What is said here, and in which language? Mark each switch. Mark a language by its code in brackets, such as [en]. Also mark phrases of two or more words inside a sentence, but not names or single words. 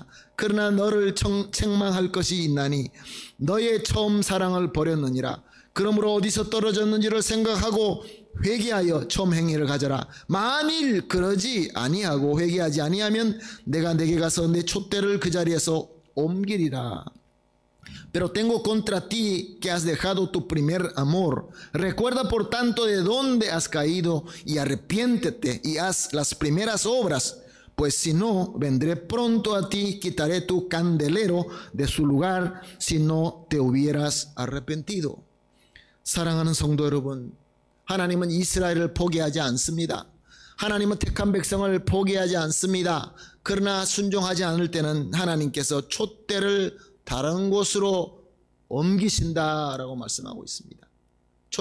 [ko] 그러나 너를 책망할 것이 있나니 너의 처음 사랑을 버렸느니라. 그러므로 어디서 떨어졌는지를 생각하고 회개하여 처음 행위를 가져라. 만일 그러지 아니하고 회개하지 아니하면 내가 내게 가서 내 촛대를 그 자리에서 옮기리라. [es] Pero tengo contra ti que has dejado tu primer amor. Recuerda por tanto de dónde has caído y arrepiéntete y haz las primeras obras. Pues si no, vendré pronto a ti, quitaré tu candelero de su lugar si no te hubieras arrepentido. [ko] 사랑하는 성도 여러분, 하나님은 이스라엘을 포기하지 않습니다. 하나님은 택한 백성을 포기하지 않습니다. 그러나 순종하지 않을 때는 하나님께서 촛대를 다른 곳으로 옮기신다라고 말씀하고 있습니다.